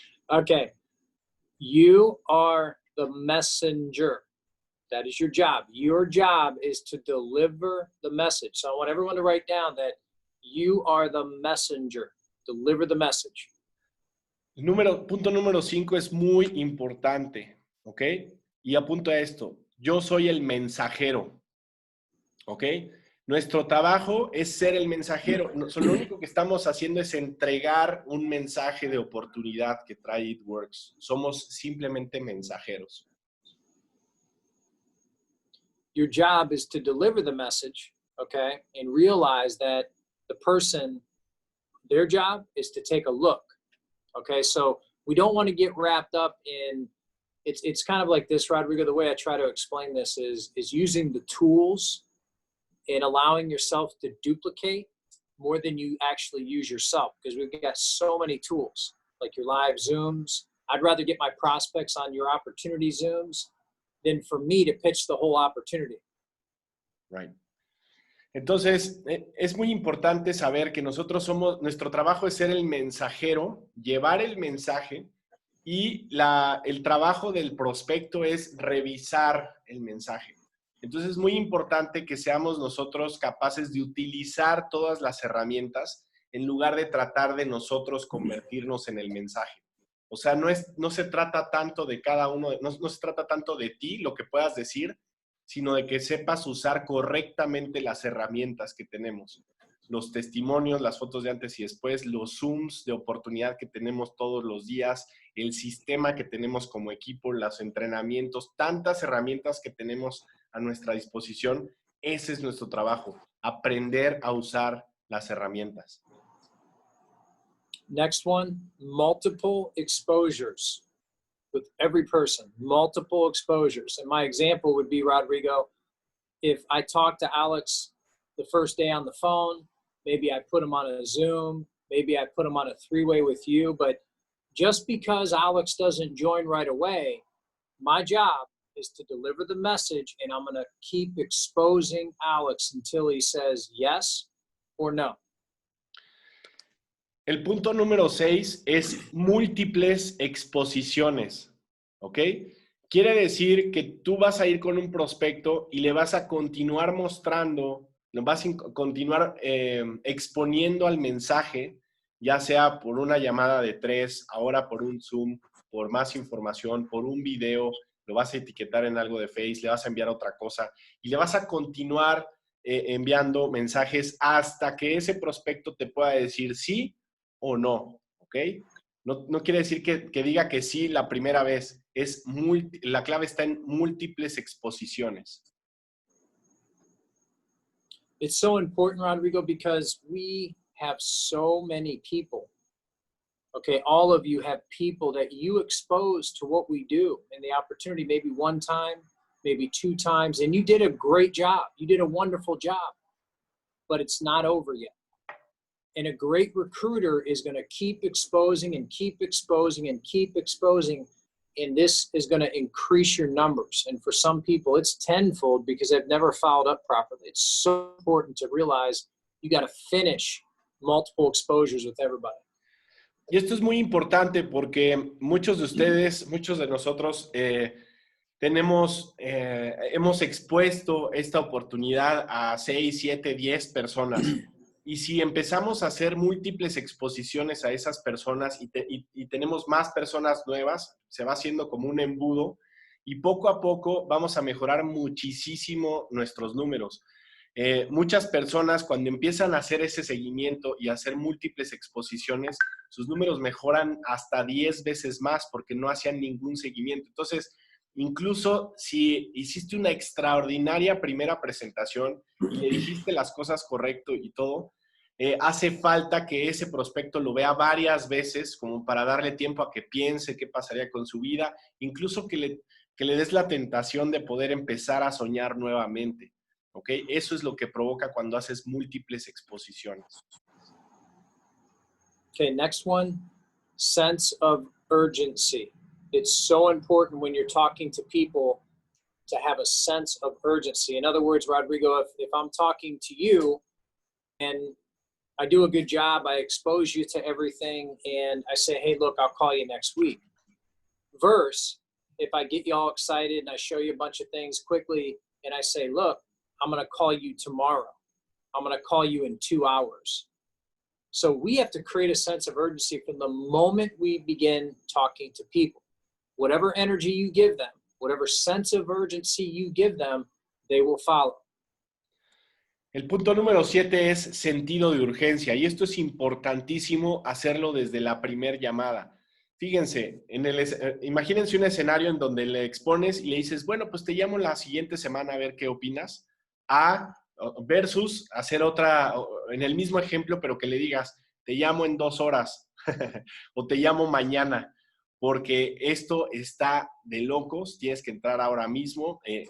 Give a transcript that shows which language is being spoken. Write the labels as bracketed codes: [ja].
[en] Okay. You are the messenger. That is your job. Your job is to deliver the message. So I want everyone to write down that you are the messenger. Deliver the message. [es] Punto número 5 es muy importante, ¿ok? Y apunto a esto. Yo soy el mensajero, ¿ok? Nuestro trabajo es ser el mensajero. Lo único que estamos haciendo es entregar un mensaje de oportunidad que trae It Works. Somos simplemente mensajeros. [en] Your job is to deliver the message, okay? And realize that the person, their job is to take a look, okay? So we don't want to get wrapped up in, it's kind of like this, Rodrigo, the way I try to explain this is using the tools and allowing yourself to duplicate more than you actually use yourself, because we've got so many tools, like your live Zooms. I'd rather get my prospects on your opportunity Zooms than for me to pitch the whole opportunity. Right. [es] Entonces, es muy importante saber que nuestro trabajo es ser el mensajero, llevar el mensaje, y el trabajo del prospecto es revisar el mensaje. Entonces, es muy importante que seamos nosotros capaces de utilizar todas las herramientas en lugar de tratar de nosotros convertirnos en el mensaje. O sea, no se trata tanto de cada uno, no se trata tanto de ti, lo que puedas decir, sino de que sepas usar correctamente las herramientas que tenemos. Los testimonios, las fotos de antes y después, los Zooms de oportunidad que tenemos todos los días, el sistema que tenemos como equipo, los entrenamientos, tantas herramientas que tenemos a nuestra disposición. Ese es nuestro trabajo, aprender a usar las herramientas. [en] Next one, multiple exposures with every person, multiple exposures. And my example would be, Rodrigo, if I talk to Alex the first day on the phone, maybe I put him on a Zoom, maybe I put him on a three-way with you, but just because Alex doesn't join right away, my job is to deliver the message, and I'm going to keep exposing Alex until he says yes or no. [es] El punto número 6 es múltiples exposiciones, ¿ok? Quiere decir que tú vas a ir con un prospecto y le vas a continuar mostrando, le vas a continuar exponiendo al mensaje, ya sea por una llamada de 3, ahora por un Zoom, por más información, por un video, lo vas a etiquetar en algo de Face, le vas a enviar otra cosa y le vas a continuar enviando mensajes hasta que ese prospecto te pueda decir sí o no, ¿ok? No quiere decir que diga que sí la primera vez. La clave está en múltiples exposiciones. [en] It's so important, Rodrigo, because we have so many people. Okay, all of you have people that you expose to what we do and the opportunity, maybe one time, maybe 2 times, and you did a great job. You did a wonderful job, but it's not over yet. And a great recruiter is going to keep exposing and keep exposing and keep exposing, and this is going to increase your numbers. And for some people, it's tenfold because they've never followed up properly. It's so important to realize you got to finish multiple exposures with everybody. [es] Y esto es muy importante porque muchos de ustedes, muchos de nosotros hemos expuesto esta oportunidad a 6, 7, 10 personas. Y si empezamos a hacer múltiples exposiciones a esas personas y tenemos más personas nuevas, se va haciendo como un embudo y poco a poco vamos a mejorar muchísimo nuestros números. Muchas personas cuando empiezan a hacer ese seguimiento y a hacer múltiples exposiciones, sus números mejoran hasta 10 veces más porque no hacían ningún seguimiento. Entonces, incluso si hiciste una extraordinaria primera presentación y le dijiste las cosas correcto y todo, hace falta que ese prospecto lo vea varias veces como para darle tiempo a que piense qué pasaría con su vida, incluso que le des la tentación de poder empezar a soñar nuevamente. ¿Ok? Eso es lo que provoca cuando haces múltiples exposiciones. [en] Okay, next one, sense of urgency. It's so important when you're talking to people to have a sense of urgency. In other words, Rodrigo, if I'm talking to you and I do a good job, I expose you to everything, and I say, hey, look, I'll call you next week. Versus if I get you all excited and I show you a bunch of things quickly and I say, look, I'm going to call you tomorrow. I'm going to call you in 2 hours. So we have to create a sense of urgency from the moment we begin talking to people. Whatever energy you give them, whatever sense of urgency you give them, they will follow. [es] El punto número 7 es sentido de urgencia, y esto es importantísimo hacerlo desde la primer llamada. Fíjense, imagínense un escenario en donde le expones y le dices, bueno, pues te llamo la siguiente semana a ver qué opinas, versus hacer otra, en el mismo ejemplo, pero que le digas, te llamo en 2 horas o te llamo mañana, porque esto está de locos, tienes que entrar ahora mismo.